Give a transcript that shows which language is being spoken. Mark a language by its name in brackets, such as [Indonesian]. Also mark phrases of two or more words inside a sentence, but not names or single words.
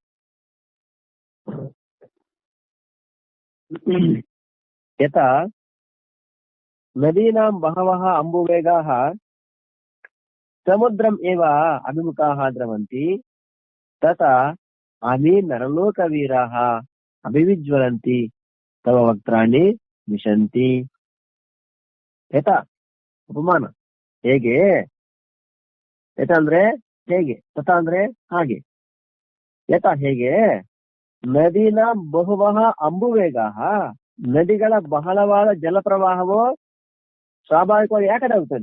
[Sanskrit] ಯಥಾ ನದೀನಾಂ ಬಹವಃ ಅಂಬುವೇಗಾಃ ಸಮುದ್ರಂ ಏವ ಅಭಿಮುಖಾಃ ದ್ರವಂತಿ ತಥಾ ಅಮಿ ನರಲೋಕವೀರಾಃ ಅಭಿವಿಜ್ವಲಂತಿ ತವ ವಕ್ತ್ರಾಣಿ ವಿಶಂತಿ. ಯಥಾ ಉಪಮಾನ, [Kannada] ಹೇಗೆ? ಯಥಾ ಅಂದ್ರೆ ಹೇಗೆ, ತಥಾ ಅಂದ್ರೆ ಹಾಗೆ. ಯಥಾ ಹೇಗೆ? [Sanskrit] ನದಿನ ಬಹುವಃ ಅಂಬುವೇಗಾಃ, [Kannada] ನದಿಗಳ ಬಹಳವಾದ ಜಲಪ್ರವಾಹವು ಸ್ವಾಭಾವಿಕವಾಗಿ ಯಾಕಡೆ ಹೋಗ್ತದೆ?